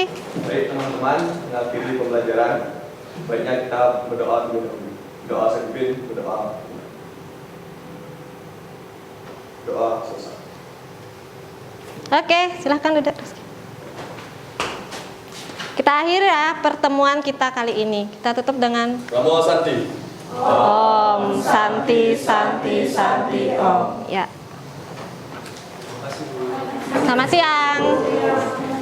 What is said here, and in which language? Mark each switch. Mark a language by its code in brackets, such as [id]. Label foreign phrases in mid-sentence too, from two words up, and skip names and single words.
[id] Baik teman-teman, mengakhiri pembelajaran, baiknya kita berdoa dulu. Doa sempit, berdoa. Doa selesai. Oke, silakan duduk Rizky. Kita akhiri ya pertemuan kita kali ini. Kita tutup dengan [sa] Namo Santi. Om Santi Santi Santi Om. [id] Ya. Selamat siang.